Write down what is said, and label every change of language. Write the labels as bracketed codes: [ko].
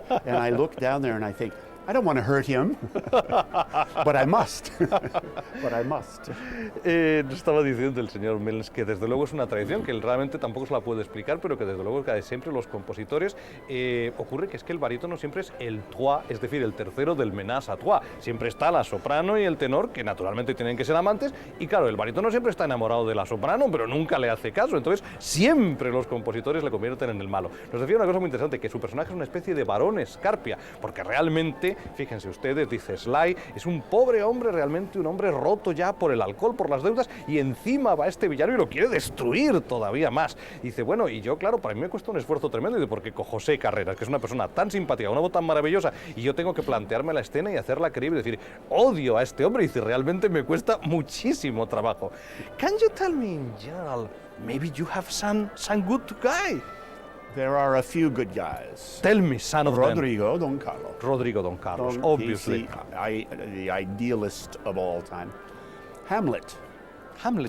[en] And I look down there and I think, I don't want to hurt him, but I must. But I must. [es] Estaba diciendo el señor Milnes que desde luego es una tradición que él realmente tampoco se la puede explicar, pero que desde luego cada siempre los compositores ocurre que es que el barítono siempre es el trois, es decir, el tercero del ménage à trois. Siempre está la soprano y el tenor, que naturalmente tienen que ser amantes, y claro, el barítono siempre está enamorado de la soprano, pero nunca le hace caso, entonces siempre los compositores le convierten en el malo. Nos decía una cosa muy interesante, que su personaje es una especie de varón Scarpia, porque realmente, fíjense ustedes, dice Sly, es un pobre hombre, realmente un hombre roto ya por el alcohol, por las deudas, y encima va este villano y lo quiere destruir todavía más. Dice, bueno, y yo, claro, para mí me cuesta un esfuerzo tremendo, porque con José Carreras, que es una persona tan simpática, una voz tan maravillosa, y yo tengo que plantearme la escena y hacerla creíble, decir, odio a este hombre, y dice, realmente me cuesta muchísimo trabajo. [en] Can you tell me in general, maybe you have some good guy? There are a few good guys. Tell me, son of Rodrigo Don Carlos. Rodrigo Don Carlos, obviously. The idealist of all time. Hamlet. Hamlet,